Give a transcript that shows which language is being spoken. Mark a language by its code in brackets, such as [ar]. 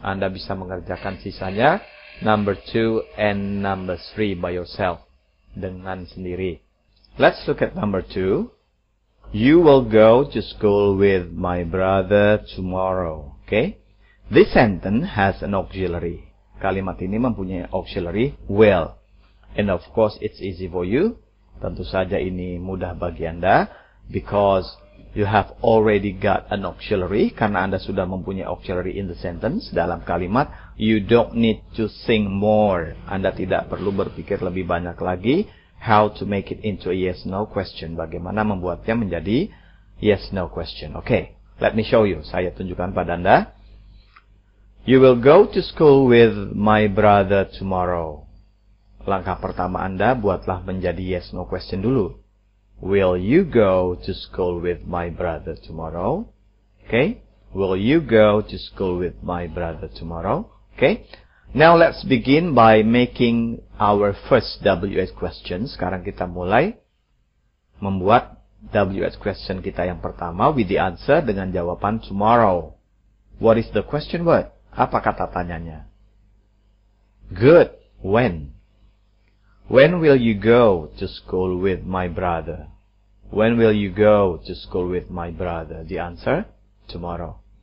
[id] Anda bisa mengerjakan sisanya, [en] number 2 and number 3 by yourself, [id] dengan sendiri. [en] Let's look at number 2. You will go to school with my brother tomorrow. Okay? This sentence has an auxiliary. [id] Kalimat ini mempunyai auxiliary will. [en] And of course, it's easy for you. [id] Tentu saja ini mudah bagi Anda. [en] Because you have already got an auxiliary. [id] Karena Anda sudah mempunyai auxiliary [en] in the sentence. [id] Dalam kalimat, [en] you don't need to think more. [id] Anda tidak perlu berpikir lebih banyak lagi. [en] How to make it into a yes-no question. [id] Bagaimana membuatnya menjadi yes-no question. [en] Okay, let me show you. [id] Saya tunjukkan pada Anda. [en] You will go to school with my brother tomorrow. [id] Langkah pertama Anda buatlah menjadi yes-no question dulu. [en] Will you go to school with my brother tomorrow? Okay. Will you go to school with my brother tomorrow? Okay? Now let's begin by making our first WH question. [id] Sekarang kita mulai membuat WH question kita yang pertama [en] with the answer [id] dengan jawaban tomorrow. [en] What is the question word? [id] Apa kata tanyanya? [en] Good. When? When will you go to school with my brother? When will you go to school with my brother? The answer? Tomorrow.